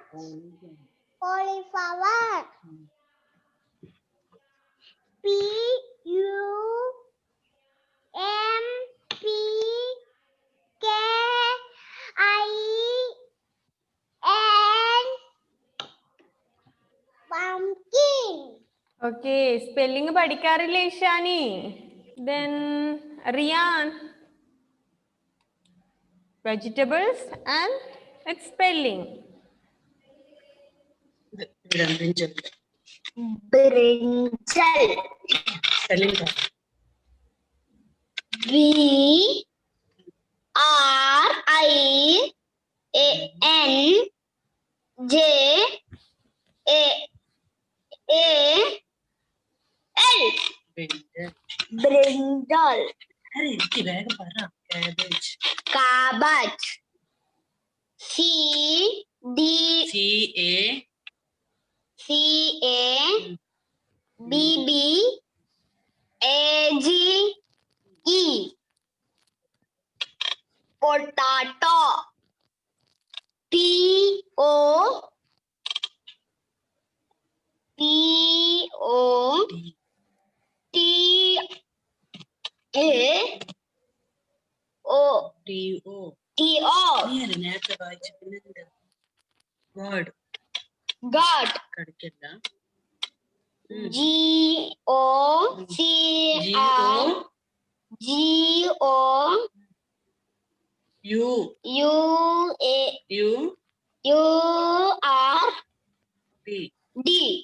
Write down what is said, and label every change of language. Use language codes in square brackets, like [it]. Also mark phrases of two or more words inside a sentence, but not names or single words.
[en] Cauliflower. P-U-M-P-K-I-N, pumpkin. Okay, spelling [ml] പഠിക്കാറില്ലേ ഇഷാനി? [en] Then Riyan, vegetables and its spelling. Brinjal. Brinjal. Spelling. B-R-I-A-N-J-A-L. Brinjal. Hurry, Ricky, [ml] വേഗം പറ. [en] Cabbage. Cabbage. C-A-B-B-A-G-E. Potato. P-O-T-A-O-T-O. [ml] നേരത്തെ വായിച്ചു പിന്നെ God. [en] God. [ml] കടിക്കല്ല. [en] G-O-C-R. G-O-U-R-D.